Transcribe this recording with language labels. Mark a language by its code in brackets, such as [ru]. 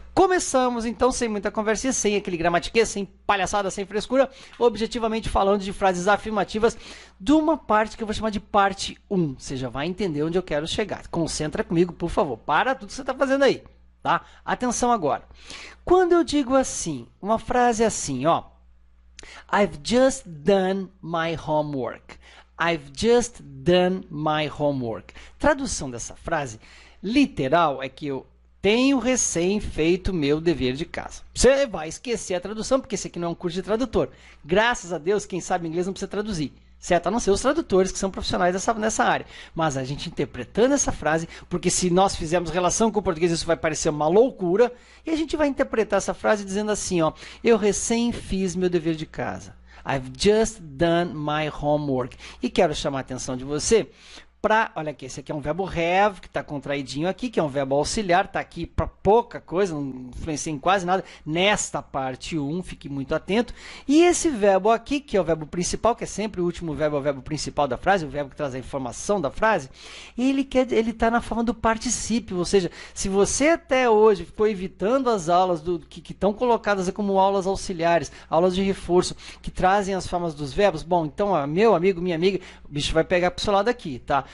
[pt] Começamos então, sem muita conversinha, sem aquele gramatiquês, sem palhaçada, sem frescura, objetivamente falando de frases afirmativas de uma parte que eu vou chamar de parte 1. Você já vai entender onde eu quero chegar. Concentra comigo, por favor. Para tudo que você está fazendo aí, tá? Atenção agora. Quando eu digo assim, uma frase assim, ó. [en] I've just done my homework. I've just done my homework. [pt] Tradução dessa frase literal é que eu tenho recém feito meu dever de casa. Você vai esquecer a tradução, porque esse aqui não é um curso de tradutor. Graças a Deus, quem sabe inglês não precisa traduzir. Certo? A não ser os tradutores, que são profissionais nessa área. Mas a gente interpretando essa frase, porque se nós fizermos relação com o português, isso vai parecer uma loucura, e a gente vai interpretar essa frase dizendo assim, ó, eu recém fiz meu dever de casa. [en] I've just done my homework. [pt] E quero chamar a atenção de você para, olha aqui, esse aqui é um verbo have, que está contraidinho aqui, que é um verbo auxiliar, está aqui para pouca coisa, não influencia em quase nada, nesta parte 1, fique muito atento. E esse verbo aqui, que é o verbo principal, que é sempre o último verbo, é o verbo principal da frase, o verbo que traz a informação da frase, ele está na forma do particípio, ou seja, se você até hoje ficou evitando as aulas que estão colocadas como aulas auxiliares, aulas de reforço, que trazem as formas dos verbos, bom, então, ó, meu amigo, minha amiga, o bicho vai pegar para o seu lado aqui, tá?